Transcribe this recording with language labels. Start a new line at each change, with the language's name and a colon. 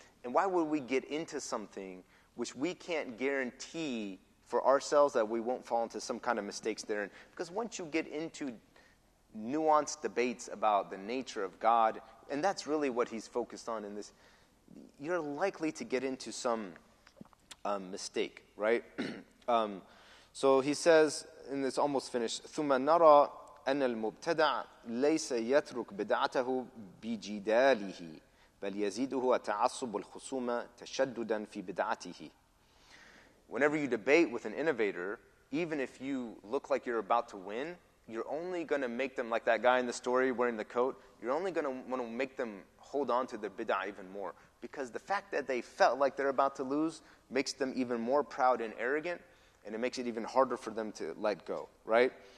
English: And why would we get into something which we can't guarantee for ourselves that we won't fall into some kind of mistakes therein? Because once you get into nuanced debates about the nature of God, and that's really what he's focused on in this, you're likely to get into some mistake, right? So he says, and it's almost finished,
Arabic: ثُمَّ نَرَى أَنَّ الْمُبْتَدَعَ لَيْسَ يَتْرُكْ بِدْعَتَهُ بِجِدَالِهِ بَلْ يَزِيدُهُ تَعَصُّبُ الْخُصُومَ تَشَدُّدًا فِي بِدْعَتِهِ.
English: Whenever you debate with an innovator, even if you look like you're about to win, you're only going to make them, like that guy in the story wearing the coat, you're only going to want to make them hold on to their bid'ah even more. Because the fact that they felt like they're about to lose makes them even more proud and arrogant, and it makes it even harder for them to let go, right?